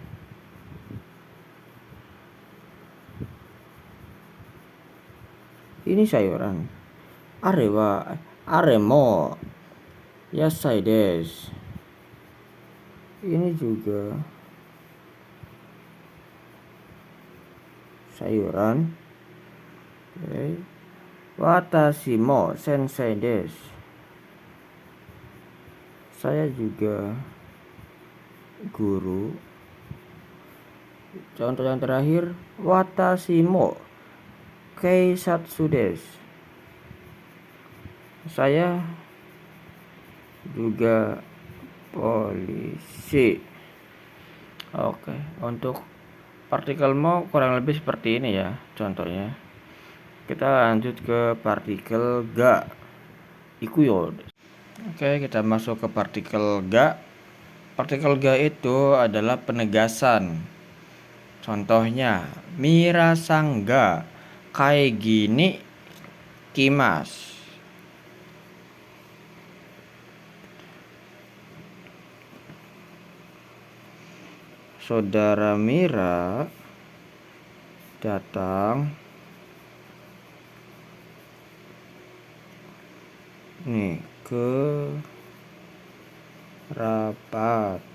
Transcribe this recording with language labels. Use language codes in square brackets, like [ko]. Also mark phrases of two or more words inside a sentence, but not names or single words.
[id] Ini sayuran. [ja] あれも野菜です. [id] Ini juga sayuran. Okay. [ja] 私も先生です. [id] Saya juga guru. Contoh yang terakhir, [ja] 私も警察です. [id] Saya juga polisi. Oke, untuk partikel mo kurang lebih seperti ini ya contohnya. Kita lanjut ke partikel ga. [ja] 行くよ. [id] Oke, kita masuk ke partikel ga. Partikel ga itu adalah penegasan. [ja] Contohnya, ミラさんが会議に来ます. [id] Saudara Mira datang nih ke rapat.